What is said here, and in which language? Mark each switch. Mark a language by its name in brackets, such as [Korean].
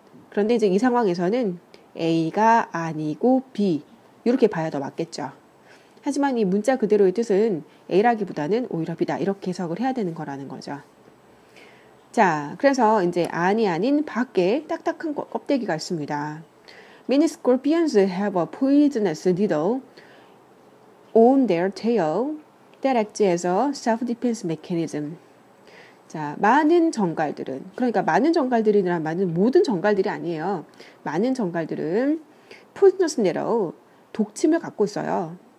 [Korean] 그런데 이제 이 상황에서는 A가 아니고 B 이렇게 봐야 더 맞겠죠. 하지만 이 문자 그대로의 뜻은 A라기보다는 오히려 B다 이렇게 해석을 해야 되는 거라는 거죠. 자, 그래서 이제 안이 아닌 밖에 딱딱한 껍데기가 있습니다. [English] Many scorpions have a poisonous needle on their tail that acts as a self-defense mechanism. [Korean] 자, 많은 정갈들은, 그러니까 많은 정갈들이란 말은 모든 정갈들이 아니에요. 많은 정갈들은 poisonous needle, 독침을 갖고 있어요.